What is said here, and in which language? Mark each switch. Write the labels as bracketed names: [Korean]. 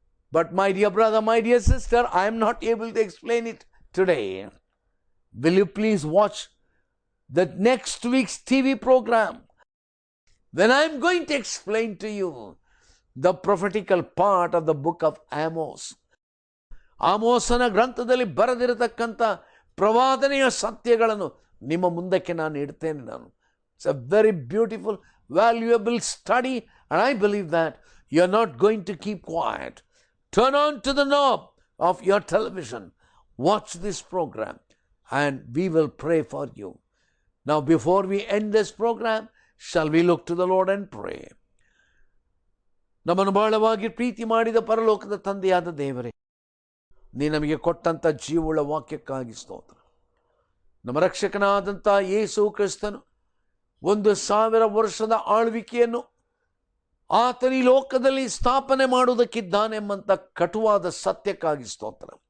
[English] But my dear brother, my dear sister, I am not able to explain it today. Will you please watch the next week's TV program, when I am going to explain to you the prophetical part of the book of Amos. [Kannada] ಆಮೋಸನ ಗ್ರಂಥದಲ್ಲಿ ಬರೆದಿರತಕ್ಕಂಥ ಪ್ರವಾದನೆಯ ಸತ್ಯಗಳನ್ನು ನಿಮ್ಮ ಮುಂದಕ್ಕೆ ನಾನು ಇಡ್ತೇನೆ. [English] It's a very beautiful, valuable study, and I believe that you are not going to keep quiet. Turn on to the knob of your television, watch this program, and we will pray for you. Now, before we end this program, shall we look to the Lord and pray? [Kannada] ನಮ್ಮನ್ನು ಬಹಳವಾಗಿ ಪ್ರೀತಿ ಮಾಡಿದ ಪರಲೋಕದ ತಂದೆಯಾದ ದೇವರೇ, ನೀ ನಮಗೆ ಕೊಟ್ಟಂಥ ಜೀವವುಳ್ಳ ವಾಕ್ಯಕ್ಕಾಗಿ ಸ್ತೋತ್ರ. ನಮ್ಮ ರಕ್ಷಕನಾದಂಥ ಯೇಸು ಕ್ರಿಸ್ತನು 1000 ವರ್ಷದ ಆಳ್ವಿಕೆಯನ್ನು ಆತನ ಈ ಲೋಕದಲ್ಲಿ ಸ್ಥಾಪನೆ ಮಾಡುವುದಕ್ಕಿದ್ದಾನೆಂಬಂಥ ಕಟುವಾದ ಸತ್ಯಕ್ಕಾಗಿ ಸ್ತೋತ್ರ.